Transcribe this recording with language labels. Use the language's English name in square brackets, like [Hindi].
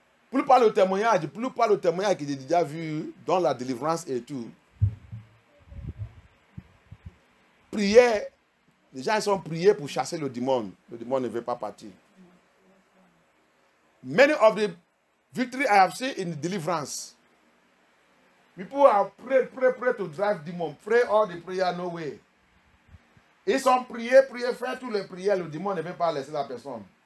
[French] Plus par le témoignage que j'ai déjà vu dans la délivrance et tout. Prière, les gens sont priés pour chasser le démon. Le démon ne veut pas partir. [English] Many of the victory I have seen in deliverance. People have pray to drive demon. Pray all the prayer, no way. [French] Ils sont priés, faire toutes les prières. Le démon ne veut pas laisser la personne.